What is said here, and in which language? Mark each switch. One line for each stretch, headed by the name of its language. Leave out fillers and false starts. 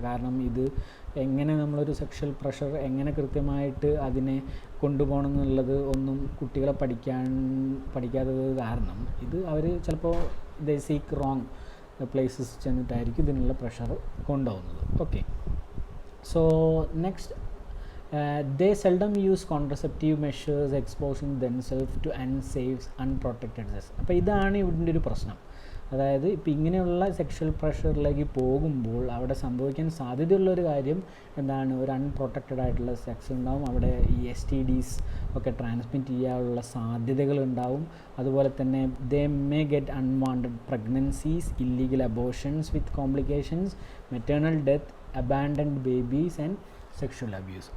Malayalam: കാരണം ഇത് എങ്ങനെ നമ്മളൊരു സെക്ഷൽ പ്രഷർ എങ്ങനെ കൃത്യമായിട്ട് അതിനെ കൊണ്ടുപോകണം എന്നുള്ളത് ഒന്നും കുട്ടികളെ പഠിക്കാത്തത് കാരണം ഇത് അവർ ചിലപ്പോൾ
English: they seek wrong places
Malayalam: ചെന്നിട്ടായിരിക്കും ഇതിനുള്ള പ്രഷർ കൊണ്ടുപോകുന്നത്. Okay, so next
English: they seldom use contraceptive measures, exposing themselves to unsafe, unprotected sex.
Malayalam: അപ്പോൾ ഇതാണ് ഇതിൻ്റെ ഒരു പ്രശ്നം. അതായത് ഇപ്പോൾ ഇങ്ങനെയുള്ള സെക്ഷൽ പ്രഷറിലേക്ക് പോകുമ്പോൾ അവിടെ സംഭവിക്കാൻ സാധ്യതയുള്ളൊരു കാര്യം എന്താണ്, ഒരു അൺപ്രൊട്ടക്റ്റഡ് ആയിട്ടുള്ള സെക്സ് ഉണ്ടാവും, അവിടെ ഈ STDs ഒക്കെ ട്രാൻസ്മിറ്റ് ചെയ്യാനുള്ള സാധ്യതകളുണ്ടാവും. അതുപോലെ തന്നെ
English: They may get unwanted pregnancies, illegal abortions with complications, maternal death, abandoned babies and sexual abuse.